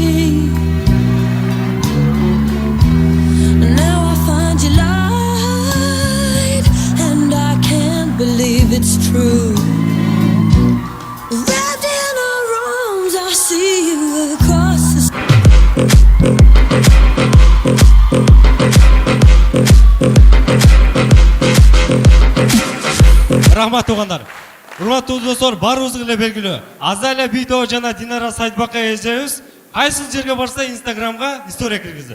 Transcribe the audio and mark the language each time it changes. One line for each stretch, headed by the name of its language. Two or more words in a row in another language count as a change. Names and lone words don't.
English: Now I find you lied, and I can't believe it's true. Wrapped in our arms, I see you across the
Kazakh: Рахмат туғандар.
Kyrgyz: Урматтуу достор, барыбызга эле белгилүү. Азалия Битова жана Динара Сайдбака эжебиз кайсы жерге барса Инстаграмга история киргизди.